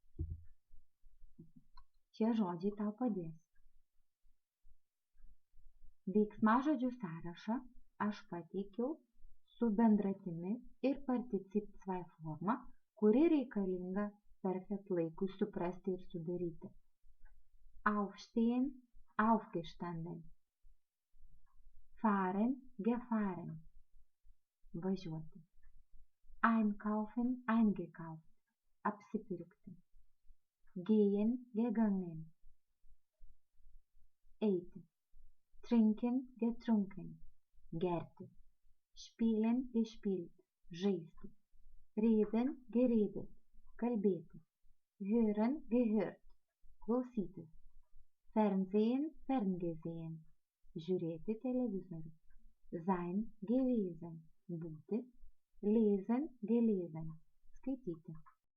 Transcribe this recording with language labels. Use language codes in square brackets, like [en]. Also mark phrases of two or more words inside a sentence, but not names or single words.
[lt] Šie žodžiai tau padės. Veiksmažodžių sąrašą aš pateikiau su bendratimi ir particip 2 forma, kuri reikalinga perfekt laikui suprasti ir sudaryti. [de] Aufstehen, aufgestanden. Fahren, gefahren. Važiuoti. Einkaufen, eingekauft. Apsipirkti. Gehen, gegangen. Eiti. Trinken, getrunken. Gerti. Spielen, gespielt. Žaisti. Reden, geredet. Kalbėti. Hören, gehört. Klausytis. Fernsehen, ferngesehen. [lt] Žiūrėti televizorių. [de] Sein, gewesen. Būti. Lesen, gelesen. [lt] Skaityti.